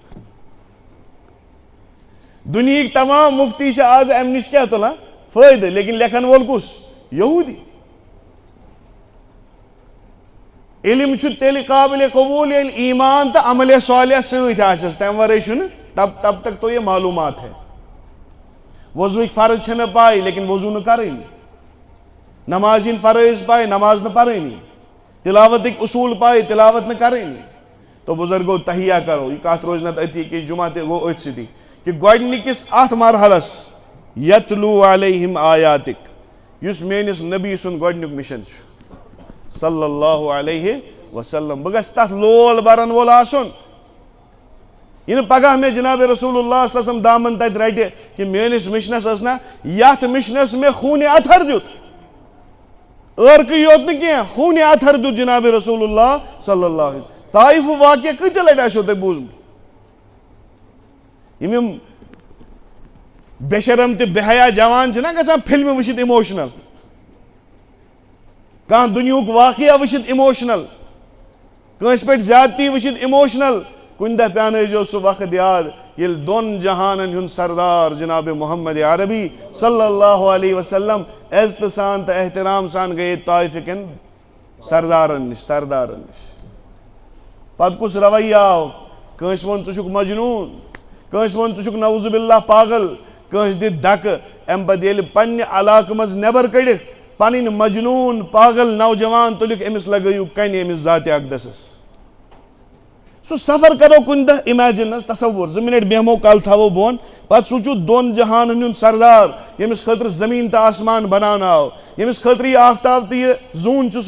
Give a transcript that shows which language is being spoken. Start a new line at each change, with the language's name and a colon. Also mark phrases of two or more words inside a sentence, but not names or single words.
Kashmiri: دُنہِکۍ تمام مُفتی چھِ آز امہِ نِش کیٛاہ تُلان فٲیدٕ لیکن لیکھن وول کُس یہوٗدی علم چھُ تیٚلہِ قابلِ قبوٗل ییٚلہِ ایٖمان تہٕ عملہِ صالح سۭتۍ آسٮ۪س تمہِ ورٲے چھُنہٕ
Urdu: تب تک تو یہ معلومات
Kashmiri: ہے وضوٗہٕکۍ فرض چھِنہٕ پاے لیکن وضوٗ نہٕ کرٕنۍ نماز ہٕنٛدۍ فرٲیض پاے نماز نہٕ پرٲنی تلاوتٕکۍ اصوٗل پاے تلاوت نہٕ کرٕنۍ تو بُزرگو تہیا کرو یہِ کتھ روزِ نتہٕ أتھی کہِ جمعہ تہِ گوٚو أتھۍ سۭتی کہِ گۄڈنِکِس اتھ مرحلس یتلوٗ علیہم آیاتِک یُس میٲنِس نبی سُنٛد گۄڈنیُک مِشن چھُ
Arabic: صلی اللہ علیہ وسلم
Kashmiri: بہٕ گژھٕ تتھ لول برن وول آسُن یہِ نہٕ پگاہ مےٚ جناب رسول اللہ
Arabic: صلی اللہ علیہ وسلم
Kashmiri: دامن تتہِ رٹہِ کہِ میٲنِس مِشنس ٲس نا یتھ مِشنس مےٚ خوٗنہِ اطہر دیُت عٲرقٕے یوت نہٕ کینٛہہ خوٗنہِ اطہر دیُت جناب رسول اللہ
Arabic: صلی اللہ علیہ وسلم
Kashmiri: طایفُک واقعہ کۭژاہ لٹہِ آسیو تۄہہِ بوٗزمُت یِم بے شرم تہِ بے حیا جوان چھِنہ گژھان فِلمہِ وٕچھِتھ اِموشنل کانٛہہ دُنیہُک واقعہ وٕچھِتھ اِموشنل کٲنٛسہِ پٮ۪ٹھ زیادتی وٕچھِتھ اِموشنل کُنہِ دۄہ پیٛانٲیزیو سُہ وقت یاد ییٚلہِ دۄن جہانن ہُنٛد سردار جناب محمد عربی
Arabic: صلی اللہ علیہ وسلم
Kashmiri: عزتہٕ سان تہٕ احترام سان گٔیے طایفہٕ کٮ۪ن سردارن نِش پتہٕ کُس رویہ آو کٲنٛسہِ ووٚن ژٕ چھُکھ مجنوٗن کٲنٛسہِ ووٚن ژٕ چھُکھ
Arabic: نعوذ باللہ
Kashmiri: پاگل کٲنٛسہِ دِتۍ دکہٕ امہِ پتہٕ ییٚلہِ پننہِ علاقہٕ منٛز نٮ۪بر کٔڑِکھ پنٕنۍ مجنوٗن پاگل نوجوان تُلِکھ أمِس لگٲیِو کنہِ أمِس ذاتِ اقدسس سُہ سفر کرو کُنہِ دۄہ اِمیجِن حظ تصور 2 مِنٹ بیٚہمو کلہٕ تھاوو بۄن پتہٕ سُہ چھُ 2 جہانن ہُنٛد سردار ییٚمِس خٲطرٕ زٔمیٖن تہٕ آسمان بناونہٕ آو ییٚمِس خٲطرٕ یہِ آفتاب تہٕ یہِ زوٗن چھُ